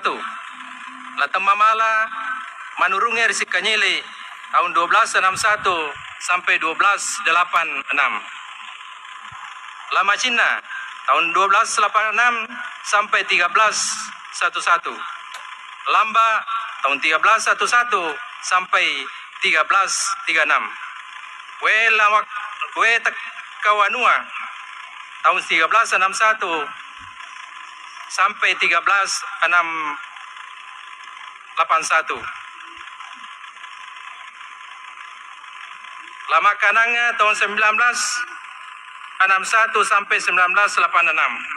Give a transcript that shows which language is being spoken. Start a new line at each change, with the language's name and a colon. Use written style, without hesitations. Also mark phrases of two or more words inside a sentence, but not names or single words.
Indonesian: Latem Mamala Manurungir Sikanyili tahun 1261 sampai 1286. Lama Cina tahun 1286 sampai 1311. Lamba tahun 1311 sampai 1336. We Takawanua tahun 1361 sampai 1381. Lama Kananga tahun 1961 sampai 1986.